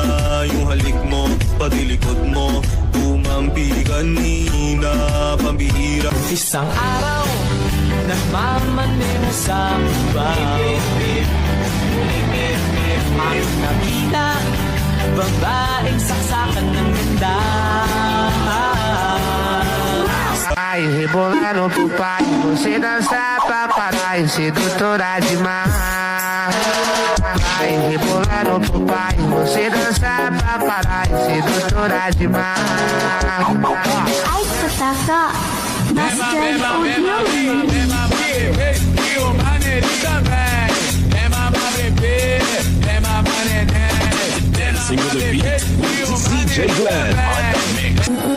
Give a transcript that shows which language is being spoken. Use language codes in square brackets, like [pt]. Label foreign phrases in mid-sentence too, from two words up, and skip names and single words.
[tl] Yung halik mo, pati likod mo, tumampi kanina. Pambihira. Isang araw, nagmamaneho sa bahay. Ang nakita, babaeng saksakan ng ganda. [pt] Ai, rebolando pro pai, você dança pra parar e sedutora demais. Ai, rebolando pro pai, você dança pra parar e sedutora demais. Ai, [en] Kotaka, Master Audio. Dancing with the beat, DJ Glenn on the mix.